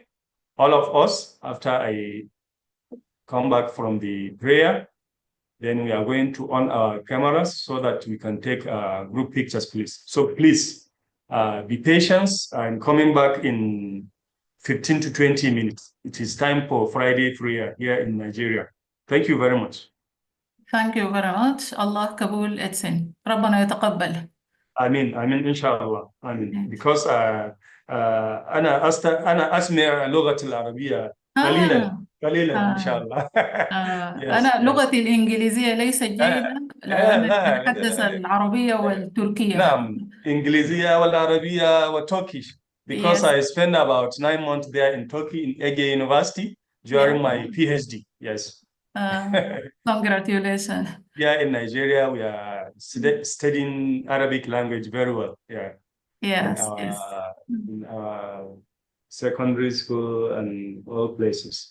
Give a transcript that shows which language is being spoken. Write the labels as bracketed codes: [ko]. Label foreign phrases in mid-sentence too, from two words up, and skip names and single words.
[en] All of us, after I come back from the prayer, then we are going to on our cameras so that we can take group pictures, please. So please be patient. I'm coming back in 15 to 20 minutes. It is time for Friday prayer here in Nigeria. Thank you very much. Thank you very much. [tr] Allah kabul etsin. [ar] ربنا يتقبل. آمين إن شاء الله. آمين. Because أنا أسمع اللغة العربية قليلا. قليلا إن شاء الله. Yes, أنا [en] yes. [ar] لغتي الإنجليزية ليست جيدة لأنني لا أتحدث العربية والتركية. نعم إنجليزية والعربية وتركيش because [en] Yes. I spent about 9 months there in Turkey in Ege University during Yeah. my PhD. Yes. Congratulations. Yeah, in Nigeria we are studying Arabic language very well. Yeah. Yes, in yes. our secondary school and all places.